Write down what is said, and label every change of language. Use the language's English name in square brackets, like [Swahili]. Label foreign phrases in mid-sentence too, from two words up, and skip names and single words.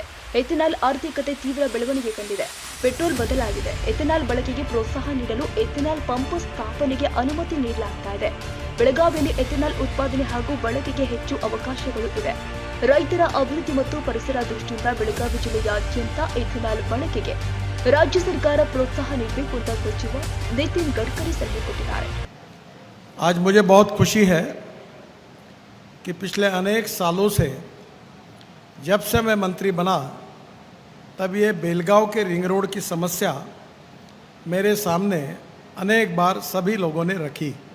[Kannada] ಎಥೆನಾಲ್ ಆರ್ಥಿಕತೆ ತೀವ್ರ ಬೆಳವಣಿಗೆ ಕಂಡಿದೆ. ಪೆಟ್ರೋಲ್ ಬದಲಾಗಿದೆ. ಎಥೆನಾಲ್ ಬಳಕೆಗೆ ಪ್ರೋತ್ಸಾಹ ನೀಡಲು ಎಥೆನಾಲ್ ಪಂಪ್ ಸ್ಥಾಪನೆಗೆ ಅನುಮತಿ ನೀಡಲಾಗ್ತಾ ಇದೆ. ಬೆಳಗಾವಿಯಲ್ಲಿ ಎಥೆನಾಲ್ ಉತ್ಪಾದನೆ ಹಾಗೂ ಬಳಕೆಗೆ ಹೆಚ್ಚು ಅವಕಾಶಗಳು ಇವೆ. ರೈತರ ಅಭಿವೃದ್ಧಿ ಮತ್ತು ಪರಿಸರ ದೃಷ್ಟಿಯಿಂದ ಬೆಳಗಾವಿ ಜಿಲ್ಲೆಯಾದ್ಯಂತ ಎಥೆನಾಲ್ ಬಳಕೆಗೆ [Hindi] राज्य सरकार प्रोत्साहन [Kannada] ನೀಡಬೇಕು ಅಂತ ಸಚಿವ ನಿತಿನ್ ಗಡ್ಕರಿ ಸಲಹೆ ಕೊಟ್ಟಿದ್ದಾರೆ. [Hindi] आज मुझे बहुत खुशी है कि पिछले अनेक सालों से जब से मैं मंत्री बना तब ये बेलगांव के रिंग रोड की समस्या मेरे सामने अनेक बार सभी लोगों ने रखी.